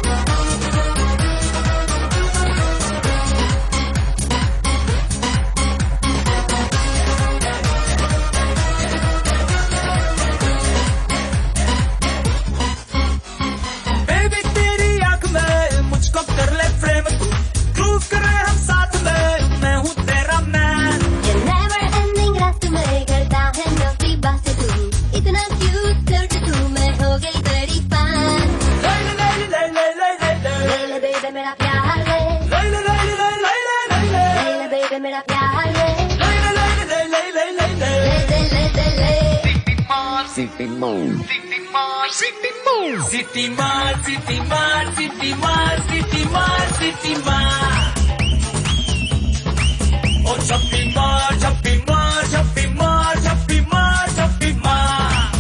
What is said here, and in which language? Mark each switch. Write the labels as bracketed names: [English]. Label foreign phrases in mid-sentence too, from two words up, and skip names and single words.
[Hindi] बेबी तेरी आंख में मुझको कर ले फ्रेम तू प्रूव करे हम साथ में मैं हूँ तेरा मैन ये [English] never ending [Hindi] रात में करता है नफी बातें तू इतना क्यूट करते तू मैं हो गई तेरी फैन ले ले बेबी मेरा प्यार ले ले बेबी मेरा प्यार ले सिटी मार सिटी मार सिटी मार सिटी मार सिटी मार सिटी मार सिटी मार ओ छप्पी मार छप्पी मार छप्पी मार छप्पी मार छप्पी मार